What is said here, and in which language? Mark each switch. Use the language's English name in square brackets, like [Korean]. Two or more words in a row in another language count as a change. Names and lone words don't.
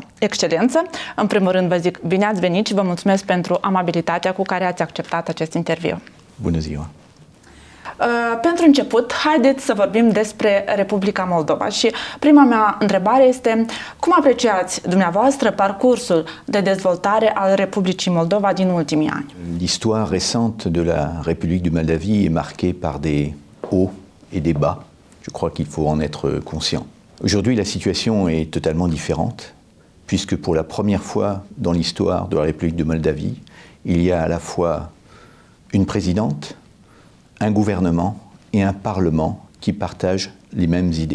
[Romanian] Excelență, în primul rând vă zic bine ați venit și vă mulțumesc pentru amabilitatea cu care ați acceptat acest interviu. Bună ziua! Pentru început, haideți să vorbim despre Republica Moldova și prima mea întrebare este cum apreciați dumneavoastră parcursul de dezvoltare al Republicii Moldova din ultimii ani? [French] L'histoire récente de la République de Moldavie est marquée par des hauts et des bas. Je crois qu'il faut en être conscient. Aujourd'hui, la situation est totalement différente, puisque pour la première fois dans l'histoire de la République de Moldavie, il y a à la fois une présidente, un gouvernement et un parlement qui partagent les mêmes idées.